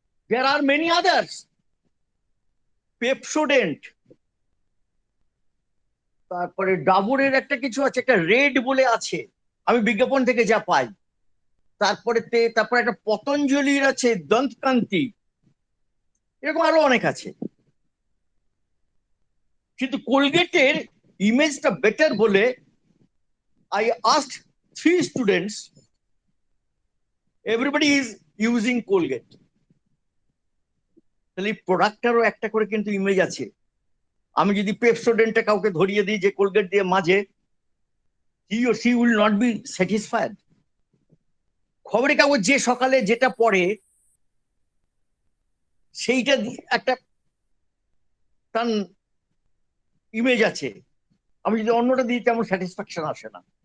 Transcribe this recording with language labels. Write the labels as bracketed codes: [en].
[en] There are many others. [bn] Pepsodent, তারপরে ডাবরের একটা কিছু আছে, একটা রেড বলে আছে, আমি বিজ্ঞাপন থেকে যা পাই। তারপরে একটা পতঞ্জলির আছে দন্তকান্তি, এরকম আরো অনেক আছে। কিন্তু কোলগেটের ইমেজটা বেটার বলে [en] I asked 3 students, everybody is using Colgate. [bn] তাহলে প্রোডাক্টটারও একটা করে কিন্তু ইমেজ আছে। আমি যদি পেপসোডেন্টটা কাউকে ধরিয়ে দিই যে কোলগেট দিয়ে মাঝে, [en] he or she will not be satisfied. [bn] খবরের কাগজ যে সকালে যেটা পড়ে সেইটা একটা তার ইমেজ আছে, আমি যদি অন্যটা দিই তেমন স্যাটিসফ্যাকশন আসে না।